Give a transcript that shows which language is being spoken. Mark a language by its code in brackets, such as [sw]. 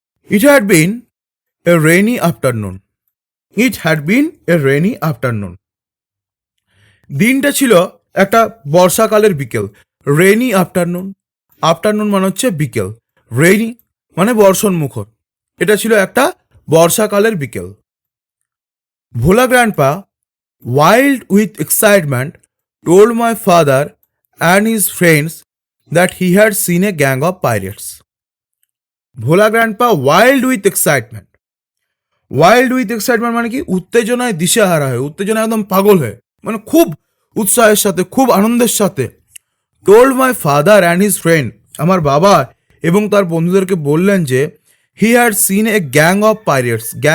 [en] It had been a rainy afternoon. It had been a rainy afternoon. [bn] দিনটা ছিল একটা বর্ষাকালের বিকেল। রেইনি আফটারনুন, আফটারনুন মানে হচ্ছে বিকেল, রেইনি মানে বর্ষণ মুখর। এটা ছিল একটা বর্ষাকালের বিকেল। [en] Bhola grandpa, wild with excitement, told my father and his friends that he had seen a gang of pirates. Bhola grandpa wild with excitement. wild with excitement [bn] মানে কি? উত্তেজনায় দিশেহারা হয়ে, উত্তেজনায় একদম পাগল হয়ে, মানে খুব উৎসাহের সাথে, খুব আনন্দের সাথে। [en] told my father and his friend, [bn] আমার বাবা এবং তার বন্ধুদেরকে বললেন যে [en] he had seen a gang of pirates.